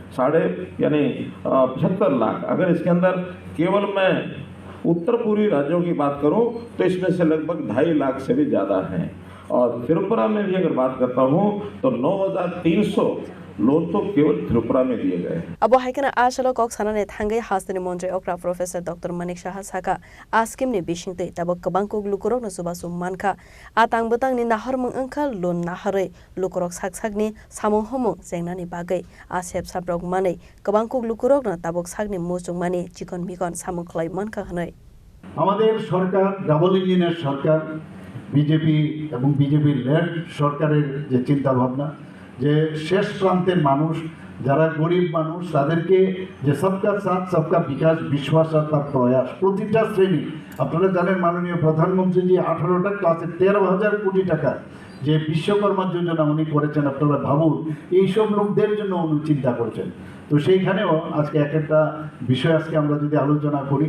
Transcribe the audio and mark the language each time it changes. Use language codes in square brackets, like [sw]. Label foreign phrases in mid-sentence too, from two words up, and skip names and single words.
[hi] 75 लाख। अगर इसके अंदर केवल मैं उत्तर पूर्वी राज्यों की बात करूं तो इसमें से लगभग 2.5 लाख से भी ज़्यादा हैं और त्रिपुरा में भी अगर बात करता हूँ तो 9,300 लोन तो केवल त्रिपुरा में दिए गए। [trp] अब हाइकना आशलो कॉक सानाने थांगे हास्तेनि मंत्री ओक्रा प्रोफेसर डॉक्टर मानिक शाह साका आस्किमनि बिसिंते तब कबां को लुकुरक नसुबासु मानखा आतां बतांनि नाहरमंग अंखा लोन नाहरै लुकुरक साकसाकनि सामं हमं जेंनानि बागै आसेब साब्रक मानै कबां को लुकुरक न तबक साकनि मुसुं मानि चिकन मिकन सामं खलाय मानखा हनै [bn] আমাদের সরকার ডাবল ইঞ্জিনের সরকার বিজেপি এবং বিজেপি লেড সরকারের যে চিন্তা ভাবনা যে শেষ প্রান্তের মানুষ যারা গরিব মানুষ তাদেরকে যে [hi] सबका साथ सबका विकास [bn] বিশ্বাস আর তার প্রয়াস প্রতিটা শ্রেণী আপনারা জানেন মাননীয় প্রধানমন্ত্রী জি 18টা ক্লাসে 13,000 কোটি টাকা যে বিশ্বকর্মা যোজনা উনি করেছেন আপনারা ভাবুন এইসব লোকদের জন্য উনি চিন্তা করেছেন তো সেইখানেও আজকে একটা বিষয় আজকে আমরা যদি আলোচনা করি